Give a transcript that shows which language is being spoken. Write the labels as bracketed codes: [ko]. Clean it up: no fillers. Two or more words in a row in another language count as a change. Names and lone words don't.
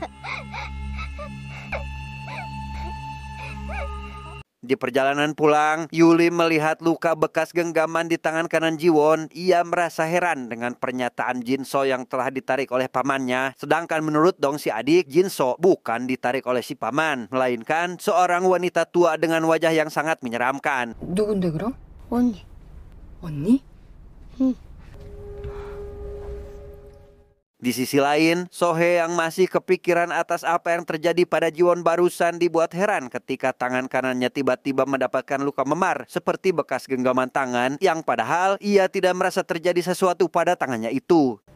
[id] Di perjalanan pulang, Yuli melihat luka bekas genggaman di tangan kanan Jiwon. Ia merasa heran dengan pernyataan Jinso yang telah ditarik oleh pamannya. Sedangkan menurut Dong si adik, Jinso bukan ditarik oleh si paman, melainkan seorang wanita tua dengan wajah yang sangat menyeramkan. [ko] 누군데 그럼? 언니. 언니? [id] Di sisi lain, Sohe yang masih kepikiran atas apa yang terjadi pada Jiwon barusan dibuat heran ketika tangan kanannya tiba-tiba mendapatkan luka memar seperti bekas genggaman tangan yang padahal ia tidak merasa terjadi sesuatu pada tangannya itu.